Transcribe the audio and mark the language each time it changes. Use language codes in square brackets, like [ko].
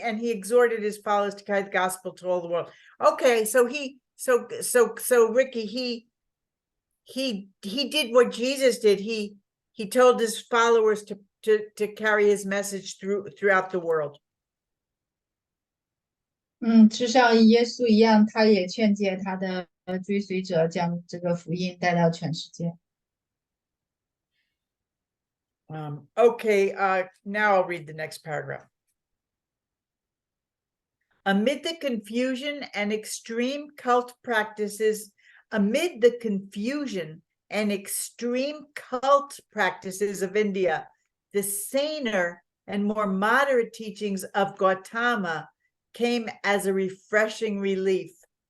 [en] And he exhorted his followers to carry the gospel to all the world. Okay. So Ricky, he did what Jesus did. He told his followers to carry his message throughout the world. [zh] 就像耶稣一样，他也劝诫他的追随者将这个福音带到全世界。 [en] Okay, now I'll read the next paragraph. Amid the confusion and extreme cult practices of India, the saner and more moderate teachings of Gautama came as a refreshing relief.